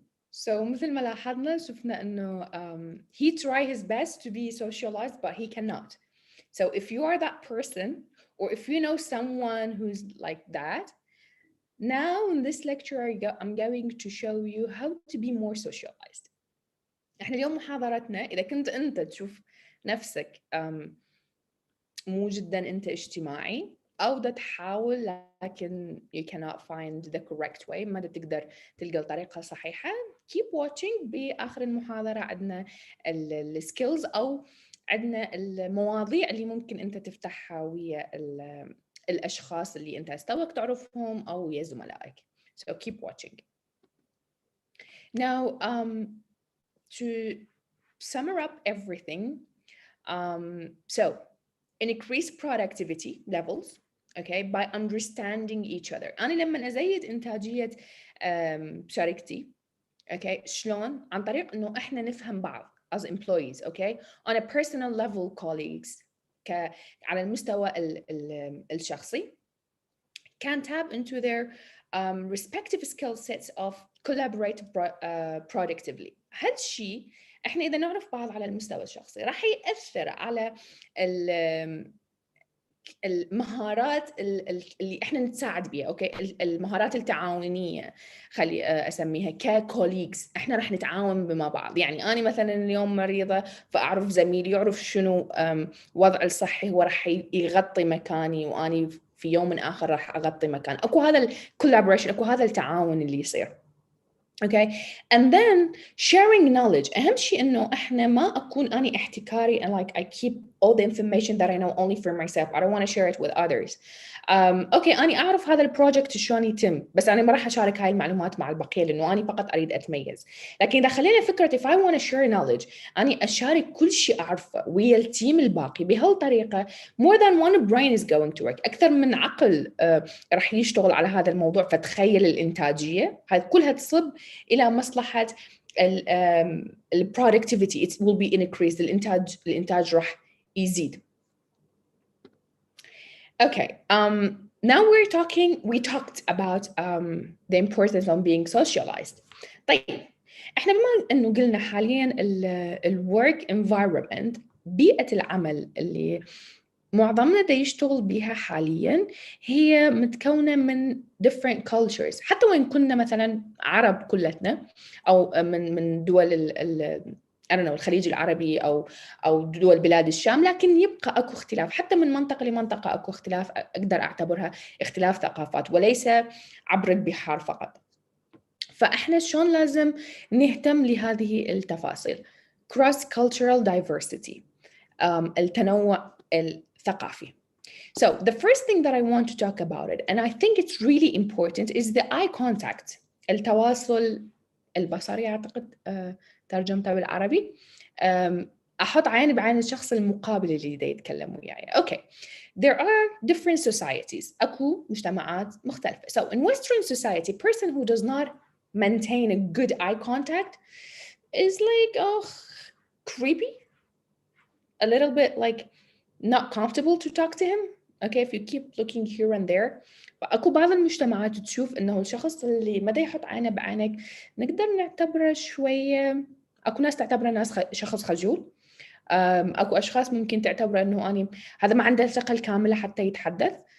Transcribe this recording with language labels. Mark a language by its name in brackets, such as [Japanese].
[English] So [Arabic] مثل ما لاحظنا شفنا إنه [English] he try his best to be socialized but he cannot. So if you are that person or if you know someone who's like that, now in this lecture I'm going to show you how to be more socialized. [Arabic] احنا اليوم محاضرتنا إذا كنت أنت تشوف نفسك مو جدا أنت اجتماعي أو دا تحاول لكن [English] you cannot find the correct way [Arabic] ما دا تقدر تلقى الطريقة صحيحة. [English] keep watching. [Arabic] بآخر المحاضرة عندنا السكيلز أو عندنا المواضيع اللي ممكن أنت تفتحها ويا الأشخاص اللي أنت استوك تعرفهم أو ويا زملائك. [English] So keep watching. Now to sum up everything, so increase productivity levels, okay, by understanding each other. [Arabic] أنا لما أزيد إنتاجية شركتي، [English] okay، [Arabic] شلون؟ عن طريق إنه إحنا نفهم بعض [English] as employees, okay, on a personal level colleagues [Arabic] على المستوى الشخصي [English] can tap into their respective skill sets of collaborate productively. [Arabic] هالشيء احنا اذا نعرف بعض على المستوى الشخصي راح يأثر على المهارات اللي احنا نتساعد بيها، اوكي، المهارات التعاونيه خلي اسميها ككوليجز. احنا راح نتعاون بما بعض. يعني انا مثلا اليوم مريضه فاعرف زميلي يعرف شنو وضع الصحي هو راح يغطي مكاني واني في يوم آخر راح اغطي مكان. اكو هذا الكولابوريشن، اكو هذا التعاون اللي يصير. [English] Okay, and then sharing knowledge. [Arabic] أهم شيء إنه إحنا ما أكون أنا احتكاري [English] and like I keep all the information that I know only for myself. I don't want to share it with others. [Arabic] Okay, أنا أعرف هذا البروجكت شلون يتم، بس أنا ما راح أشارك هاي المعلومات مع البقية لأنه أنا فقط أريد أتميز. لكن إذا خلينا فكرة [English] if I want to share knowledge، [Arabic] أنا أشارك كل شيء أعرفه ويا التيم الباقي. بهالطريقة [English] more than one brain is going to work. [Arabic] أكثر من عقل راح يشتغل على هذا الموضوع. فتخيل الإنتاجية هاي كلها تصب إلى مصلحة ال productivity. [English] It will be increased. [Arabic] الإنتاج راح يزيد. [English] Okay. Now we talked about the importance of being socialized. [Arabic] طيب احنا بما انه قلنا حاليا ال work environment، بيئة العمل اللي معظمنا دا يشتغل بها حاليا هي متكونة من [English] different cultures. [Arabic] حتى وإن كنا مثلا عرب كلتنا أو من دول [English] I don't know [Arabic] الخليج العربي أو دول بلاد الشام، لكن يبقى أكو اختلاف. حتى من منطقة لمنطقة أكو اختلاف، أقدر أعتبرها اختلاف ثقافات وليس عبر البحار فقط. فإحنا شلون لازم نهتم لهذه التفاصيل. [English] cross-cultural diversity, [Arabic] التنوع الثقافي. [English] So the first thing that I want to talk about it, and I think it's really important, is the eye contact. [Arabic] التواصل البصري أعتقد ترجمتها بالعربي. أحط عيني بعين الشخص المقابل اللي دا يتكلم وياي. [English] Okay, there are different societies. [Arabic] أكو مجتمعات مختلفة. [English] So in Western society, person who does not maintain a good eye contact is like creepy, a little bit like not comfortable to talk to him. Okay, if you keep looking here and there. [Arabic] فأكو بعض المجتمعات تشوف إنه الشخص اللي ما دا يحط عينه بعينك نقدر نعتبره شوية. أكو ناس تعتبره شخص خجول. أكو أشخاص ممكن تعتبره إنه أنا هذا ما عنده الثقة الكاملة حتى يتحدث.